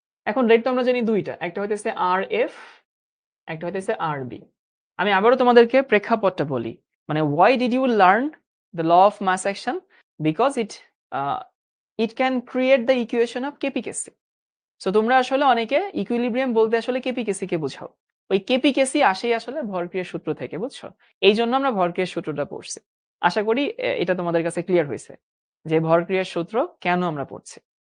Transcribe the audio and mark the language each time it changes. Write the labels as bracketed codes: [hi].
[bn] এখন রেট তো আমরা জানি দুইটা, একটা হইতেছে আর এফ, একটা হইতেছে আর বি। আমি আবারও তোমাদেরকে প্রেক্ষাপটটা বলি, মানে [en] why did you learn the law of mass action? Because it can create the equation of KPKC. [bn] So তোমরা আসলে অনেকে ইকুইলিব্রিয়াম বলতে আসলে কেপিকেসি কে বোঝাও, ওই কেপিকেসি আসেই আসলে ভরক্রিয়ার সূত্র থেকে, বুঝছো? এই জন্য আমরা ভরক্রিয়ার সূত্রটা পড়ছি। আশা করি এটা তোমাদের কাছে ক্লিয়ার হয়েছে যে ভরক্রিয়ার সূত্র কেন আমরা পড়ছি।